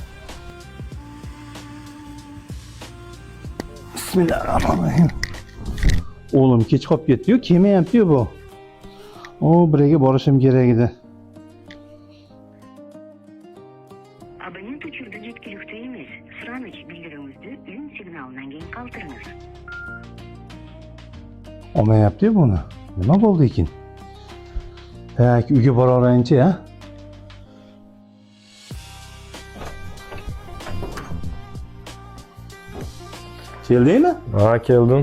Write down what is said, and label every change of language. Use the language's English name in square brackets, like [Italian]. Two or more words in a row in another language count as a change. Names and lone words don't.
[Arabic] Bismillahirrohmanirrohim. [Uzbek] O'g'lim kech qolib ketdi-yu, kelmayapti-yu bu. Birga borishim kerak edi. [Kyrgyz] Абонент учурда жеткиликтүү эмес. Сұраныч билдирүүңүздү үн сигналынан кийин калтырыңыз. [Uzbek] Olmayapti buni. Nima bo'ldi ekan? Tak, uyga bora olayinchi, ha? Keldingmi? Ha, keldim.